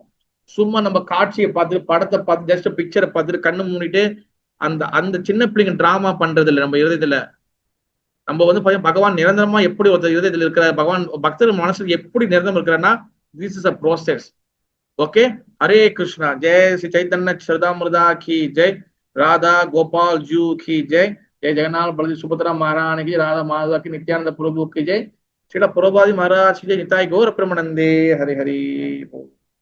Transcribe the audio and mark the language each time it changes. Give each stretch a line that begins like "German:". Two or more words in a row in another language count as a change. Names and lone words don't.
Tamil: சும்மா நம்ம காட்சியை பார்த்துட்டு, படத்தை பார்த்து, ஜஸ்ட் பிக்சரை பார்த்துட்டு கண்ணு மூடிட்டு அந்த சின்ன பிள்ளைங்க டிராமா பண்றது இல்லை. நம்ம இருதயத்துல நம்ம வந்து பகவான் நிரந்தரமா எப்படி ஒருத்தர் இருதயத்தில் இருக்கிற பகவான் பக்தர் மனசுல எப்படி நிரந்தரம் இருக்கிறான்னா
English: this is a process.
Hindi: ஓகே, ஹரே கிருஷ்ணா. जय श्री चैतन्य चरितामृत की जय, राधा गोपाल जू की जय, जय जगन्नाथ बलदेव सुभद्रा महारानी की, राधा माधव की, नित्यानंद प्रभु की जय, श्रील प्रभुपाद महाराज की जय, निताई गौर प्रेमानंदे, हरे हरि बोल।